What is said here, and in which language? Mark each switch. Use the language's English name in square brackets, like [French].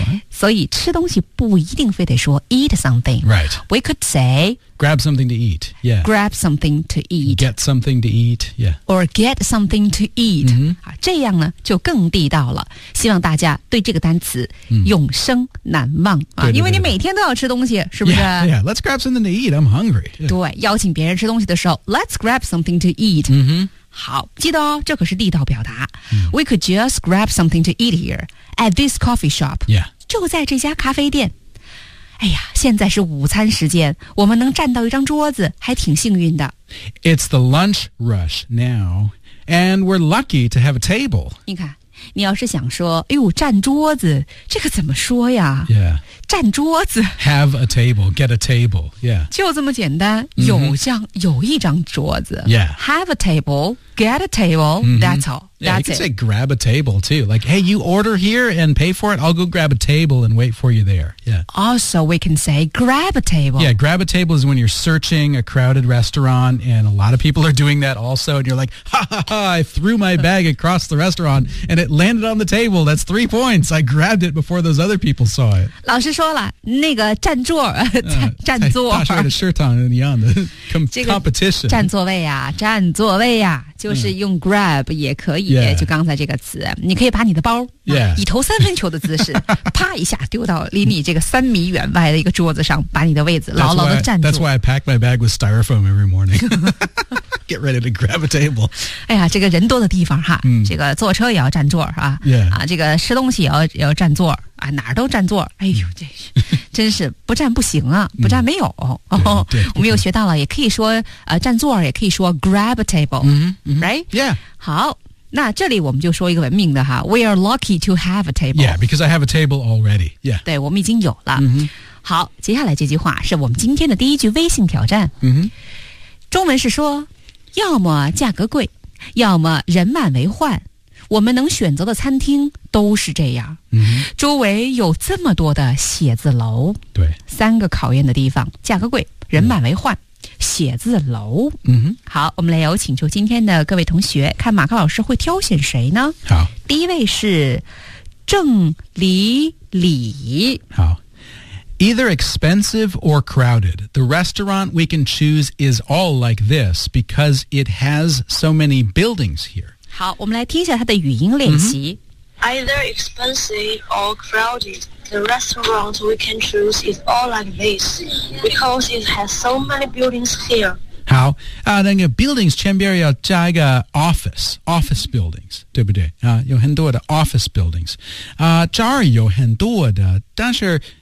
[Chinese] 所以吃东西不一定非得说 [English] eat something. Right. We could say... Grab something to eat. Yeah. Grab something to eat. Get something to eat. Yeah. Or get something to eat.、 Mm-hmm. [Chinese] 这样呢就更地道了。希望大家对这个单词、mm-hmm. 永生难忘、啊、对对对对因为你每天都要吃东西是不是 [English] yeah, yeah, let's grab something to eat. I'm hungry.、Yeah. [Chinese] 对邀请别人吃东西的时候 [English] let's grab something to eat.、 Mm-hmm. [Chinese] 好记得哦这可是地道表达、mm. [English] We could just grab something to eat here at this coffee shop、 yeah. [Chinese] 就在这家咖啡店哎呀现在是午餐时间我们能站到一张桌子还挺幸运的 [English] It's the lunch rush now and we're lucky to have a table [Chinese] 你看你要是想说哎呦站桌子这个怎么说呀、 [English] yeah. [Chinese] 站桌子 [English] Have a table, get a table、yeah. [Chinese] 就这么简单、mm-hmm. 有一张桌子、 [English] yeah. Have a table, get a table、mm-hmm. That's all yeah, that's You it. Can say grab a table too Like hey you order here and pay for it I'll go grab a table and wait for you there、yeah. Also we can say grab a table Yeah grab a table is when you're searching a crowded restaurant And a lot of people are doing that also And you're like ha ha ha I threw my bag across the restaurant And it landed on the table That's 3 points I grabbed it before those other people saw it [Chinese] 老师说了那个占座占座大帅的 shirt on 一样的 competition 占座位啊占座位啊就是用 grab 也可以、 [English] yeah. [Chinese] 就刚才这个词你可以把你的包、 [English] yeah. [Chinese] 以投三分球的姿势啪一下丢到离你这个三米远外的一个桌子上把你的位置牢牢地占住 [English] that's why I pack my bag with styrofoam every morning get ready to grab a table [Chinese] 哎呀这个人多的地方哈、 mm. 这个坐车也要占座啊、 [English] yeah. [Chinese] 啊，这个吃东西也要占座啊，哪儿都占座哎呦这真是不占不行啊不占没有、嗯、对对我们又学到了也可以说占座也可以说 [English] grab a table、嗯嗯、 right yeah [Chinese] 好那这里我们就说一个文明的哈 [English] we are lucky to have a table yeah because I have a table already yeah [Chinese] 对我们已经有了、嗯、好接下来这句话是我们今天的第一句微信挑战、嗯、中文是说要么价格贵要么人满为患我们能选择的餐厅都是这样、嗯、周围有这么多的写字楼对三个考验的地方价格贵人满为患、嗯、写字楼、嗯、好我们来有请求今天的各位同学看马克老师会挑选谁呢好第一位是郑李李 [English] 好 Either expensive or crowded The restaurant we can choose is all like this Because it has so many buildings here [Chinese] 好我们来听一下他的语音练习、 mm-hmm. [English] Either expensive or crowded The restaurant we can choose is all like this Because it has so many buildings here [Chinese] 好、那个 buildings 前边要加一个 office buildings 对不对、有很多的 office buildings 这儿有很多的但是